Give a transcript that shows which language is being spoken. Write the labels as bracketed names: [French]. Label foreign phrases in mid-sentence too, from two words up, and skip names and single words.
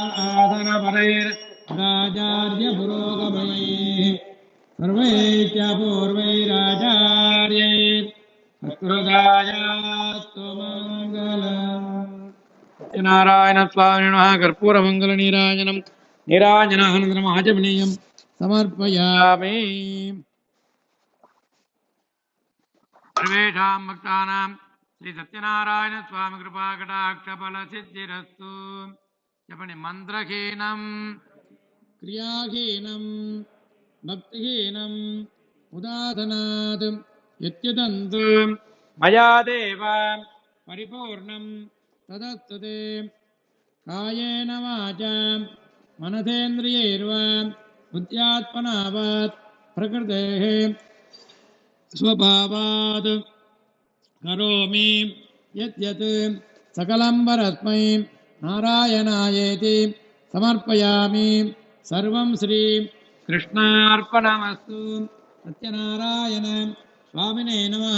[Sanskrit] आदनपरैराचार्यपुरोगमैः सर्वैश्चापूर्वैराचार्यैः सत्कृतायास्तु मङ्गलम् सत्यनारायण स्वामिनः कर्पूरमङ्गलनीराजनं नीराजनानन्दनमाचमनीयं समर्पयामि। सर्वेषां भक्तानां श्री सत्यनारायण स्वामी कृपा कटाक्ष फल सिद्धिरस्तु। చెప్పండి మంత్రహీనం క్రియాహీనం భక్తిహీనం ఉదాసనాత్ యత్యతంతు మయా దేవ పరిపూర్ణం తదస్తుతే కాయేన వాచా మనసేంద్రియైర్వా బుద్ధ్యాత్మనా వా ప్రకృతేః स्वभावात् करोमि यद्यत् सकलं परस्मै नारायणायेति समर्पयामि। सर्वं श्री कृष्णार्पणमस्तु। सत्यनारायण स्वामिने नमः।